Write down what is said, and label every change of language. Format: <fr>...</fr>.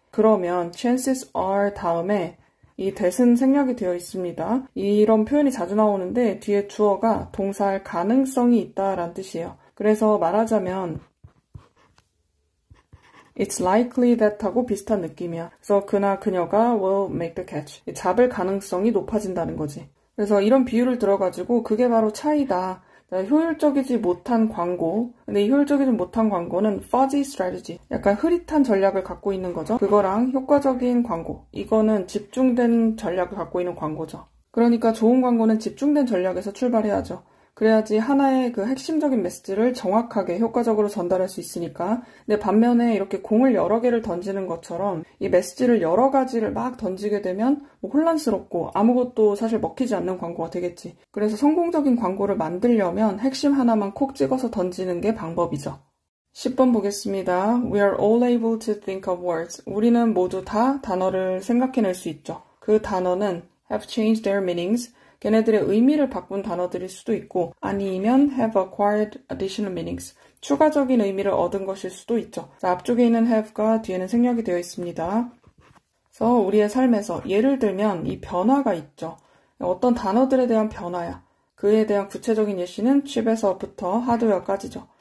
<ko>그러면</ko> <en>chances are</en> <ko>다음에 이 that은 생략이 되어 있습니다. 이런 표현이 자주 나오는데 뒤에 주어가 동사할 가능성이 있다라는 뜻이에요. 그래서 말하자면</ko> <en>It's likely that</en> <ko>하고 비슷한 느낌이야. 그래서 그나 그녀가</ko> <en>will make the catch.</en> <ko>잡을 가능성이 높아진다는 거지. 그래서 이런 비유를 들어가지고 그게 바로 차이다. 효율적이지 못한 광고. 근데 이 효율적이지 못한 광고는</ko> <en>fuzzy strategy.</en> <ko>약간 흐릿한 전략을 갖고 있는 거죠. 그거랑 효과적인 광고. 이거는 집중된 전략을 갖고 있는 광고죠. 그러니까 좋은 광고는 집중된 전략에서 출발해야죠. 그래야지 하나의 그 핵심적인 메시지를 정확하게 효과적으로 전달할 수 있으니까. 근데 반면에 이렇게 공을 여러 개를 던지는 것처럼 이 메시지를 여러 가지를 막 던지게 되면 뭐 혼란스럽고 아무것도 사실 먹히지 않는 광고가 되겠지. 그래서 성공적인 광고를 만들려면 핵심 하나만 콕 찍어서 던지는 게 방법이죠. 10번 보겠습니다.</ko> <en>We are all able to think of words.</en> <ko>우리는 모두 다 단어를 생각해낼 수 있죠. 그 단어는</ko> <en>have changed their meanings.</en> <ko>걔네들의 의미를 바꾼 단어들일 수도 있고 아니면</ko> <en>have acquired additional meanings.</en> <ko>추가적인 의미를 얻은 것일 수도 있죠. 자, 앞쪽에 있는 have가 뒤에는 생략이 되어 있습니다. 그래서 우리의 삶에서 예를 들면 이 변화가 있죠. 어떤 단어들에 대한 변화야. 그에 대한 구체적인 예시는 칩에서부터 하드웨어까지죠.</ko>